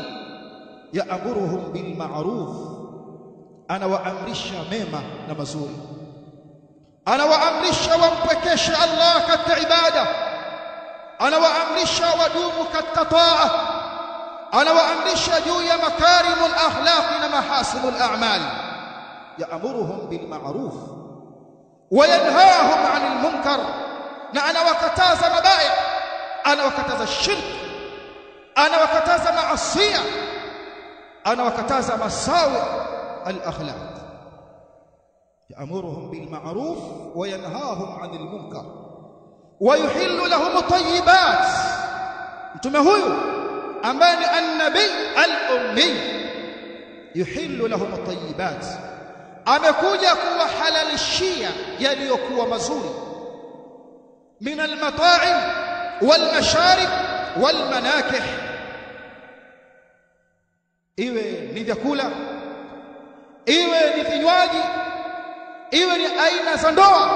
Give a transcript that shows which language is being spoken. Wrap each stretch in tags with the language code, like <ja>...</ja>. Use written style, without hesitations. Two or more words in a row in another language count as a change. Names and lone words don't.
<ar>يأمرهم بالمعروف,</ar> <sw>anawaamrisha mema na mazuri, anawaamrisha wampekeshe Allah katika ibada, anawaamrisha wadumu katika taa, anawaamrisha juu ya</sw> <ar>مكارم الأخلاق</ar> <sw>na</sw> <ar>محاسن الأعمال. يأمرهم بالمعروف وينهاهم عن المنكر,</ar> <sw>na anawakataza mabaya, anawakataza shirk, anawakataza maasiya, anawakataza</sw> <ar>مساوئ الأخلاق. يأمرهم بالمعروف وينهاهم عن المنكر ويحل لهم الطيبات.</ar> <sw>mtume huyu ambaye ni</sw> <ar>النبي الأمي, يحل لهم الطيبات,</ar> <sw>amekuja kuwahalalishia yaliyokuwa mazuri,</sw> <ar>من المطاعم والمشارب والمناكح,</ar> <sw>iwe ni vyakula, iwe ni vinywaji, iwe ni aina za ndoa.</sw>